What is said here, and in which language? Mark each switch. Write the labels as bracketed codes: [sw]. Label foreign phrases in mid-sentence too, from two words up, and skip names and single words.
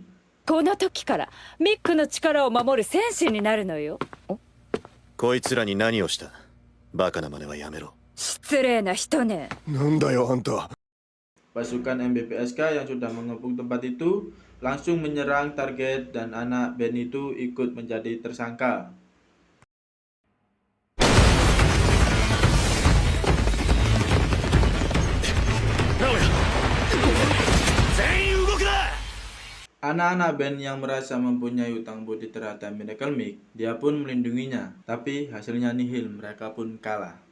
[ja] この時からミックの力を守る戦士になるのよ。こいつらに何をした？バカな真似はやめろ。失礼な人ね。なんだよあんた。 [id] Pasukan MBPSK yang sudah mengepung tempat itu langsung menyerang target dan anak band itu ikut menjadi tersangka. Anak-anak band yang merasa mempunyai utang budi terhadap Miracle Mix, dia pun melindunginya, tapi hasilnya nihil, mereka pun kalah.